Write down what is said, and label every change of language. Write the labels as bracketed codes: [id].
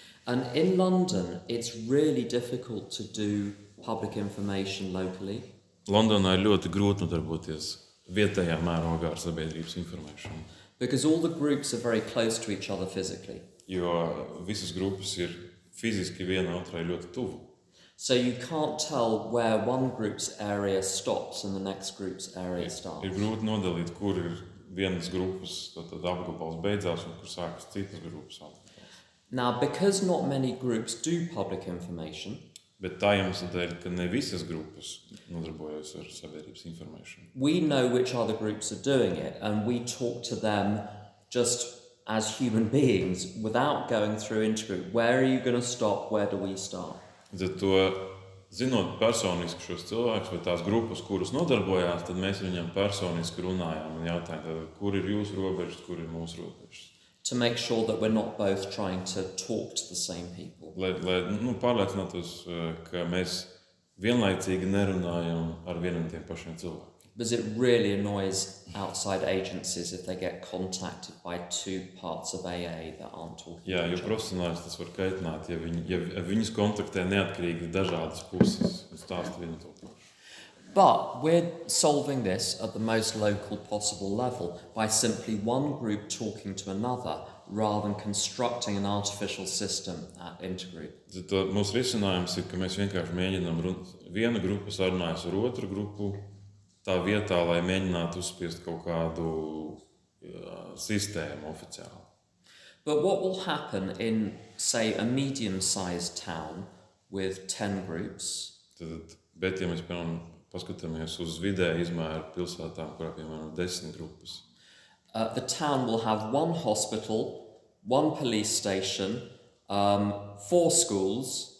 [en] And in London, it's really difficult to do public information locally. [lv] Londonā ir ļoti grūti nodarboties vietējā mērogā ar sabiedrības informēšanu. [en] Because all the groups are very close to each other physically. [lv] Jo visas grupas ir fiziski viena otrai ļoti tuvu. [en] So you can't tell where one group's area stops and the next group's area starts. [lv] Ir grūti nodalīt, kur ir vienas grupas apgabals beidzās un kur sākas citas grupas apgabals. [en] Now, because not many groups do public information, [lv] bet tā iemesla dēļ, ka ne visas grupas nodarbojas ar sabiedrības informēšanu. [en] We know which other groups are doing it, and we talk to them just as human beings without going through intergroup. Where are you going to stop? Where do we start? [lv] Tad to, zinot personiski šos cilvēkus vai tās grupas, kuras nodarbojās, tad mēs viņiem personiski runājām un jautājām, kur ir jūsu robežas, kur ir mūsu robežas. [en] To make sure that we're not both trying to talk to the same people. [lv] Lai pārliecinātos, ka mēs vienlaicīgi nerunājam ar vieniem tiem pašiem cilvēkiem. [en] Because it really annoys outside agencies if they get contacted by two parts of AA that aren't talking. [lv] Jā, jo profesionāļus tas var kaitināt, ja viņus kontaktē neatkarīgi dažādas puses un stāsta vienu to pašu. [en] But we're solving this at the most local possible level by simply one group talking to another rather than constructing an artificial system at intergroup. [lv] Tad mūsu risinājums ir, ka mēs vienkārši mēģinām viena grupa sarunājas ar otru grupu tā vietā, lai mēģinātu uzspiest kaut kādu sistēmu oficiāli. [en] But what will happen in, say, a medium-sized town with 10 groups? [lv] Bet, ja mēs, piemēram, paskatāmies uz vidēja izmēra pilsētām, kurā, piemēram, 10 grupas. [en] The town will have one hospital, one police station, 4 schools.